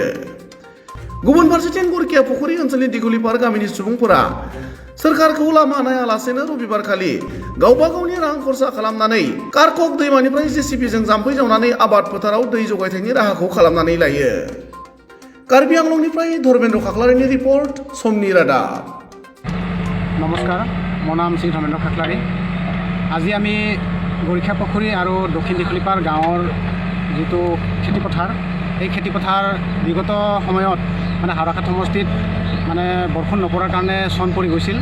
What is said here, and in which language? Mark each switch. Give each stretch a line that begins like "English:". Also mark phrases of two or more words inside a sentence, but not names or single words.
Bodo: गुबुन फारसेथिं गरखिया पुखुरी ओनसोलनि दिघलिपार गामिनि सुबुंफोरा सोरखारखौ लामा नायालासेनो रबिबारखालि गावबा गावनि रां खरसा खालामनानै कारकक दैमानिफ्राय जेसिबिजों जाम्फै जावनानै आबाद फोथाराव दै जगायथायनि राहाखौ खालामनानै लायो। कार्बि आंलंनिफ्राय धर्मेन्द्र खाख्लारिनि रिपर्ट, समनि रादाब।
Assamese: নমস্কাৰ, মোৰ নাম শ্ৰী ধৰ্মেন্দ্ৰ খাকলাৰী। আজি আমি গৰখীয়া পুখুৰী আৰু দক্ষিণ দিঘলিপাৰ গাঁৱৰ যিটো খেতিপথাৰ, এই খেতিপথাৰ বিগত সময়ত হাওৰাঘাট সমষ্টিত বৰষুণ নপৰাৰ কাৰণে চন পৰি গৈছিল।